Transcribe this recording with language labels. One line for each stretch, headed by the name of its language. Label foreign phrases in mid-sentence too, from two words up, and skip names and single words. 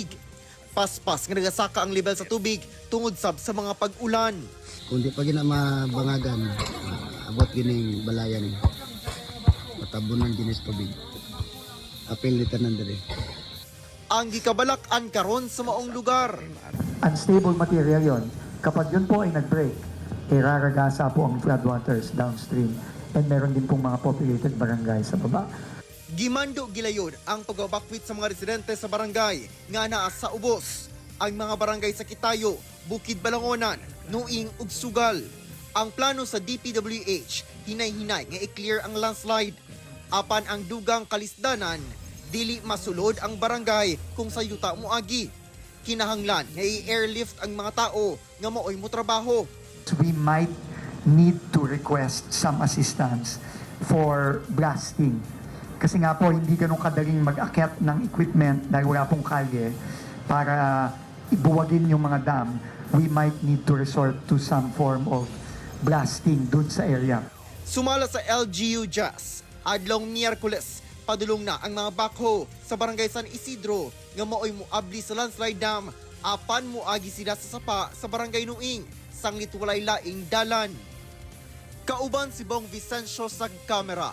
Cebuano: Paspas nga nagasaka ang level sa tubig tungod sa mga pag-ulan. Kung di pa gina mabangagan abot gining balayan ni matabunan ginis tubig. Apil litanan diri. Ang gikabalak-an karon sa maong lugar.
English: Unstable material yon.
Filipino: Kapag yun po ay nag-break, iraragasa po ang
English: floodwaters downstream and
Filipino: meron din pong mga populated barangay sa baba.
Cebuano: Gimando gilayon ang pag-evacuate sa mga residente sa barangay nga naa sa ubos. Ang mga barangay sa Kitayo, Bukid Balangonan, Nuing ug Sugal. Ang plano sa DPWH hinay-hinay nga i-clear ang landslide. Apan ang dugang kalisdanan, dili masulod ang barangay kung sa yuta moagi. Kinahanglan nga i-airlift ang mga tao nga maoy mo trabaho.
English: We might need to request some assistance for blasting.
Filipino: Kasi nga po, hindi ganun kadaling mag-akyat ng equipment dahil wala pong kalye para ibuwagin yung mga dam.
English: We might need to resort to some form of blasting
Filipino: dun sa area.
Cebuano: Sumala sa LGU Jazz, adlong Miyerkules, padulong na ang mga backhoe sa barangay San Isidro nga maoy moabli sa landslide dam apan moagi sila sa sapa sa barangay Nuing sanglit walay laing dalan. Kauban si Bong Vicencio sa kamera.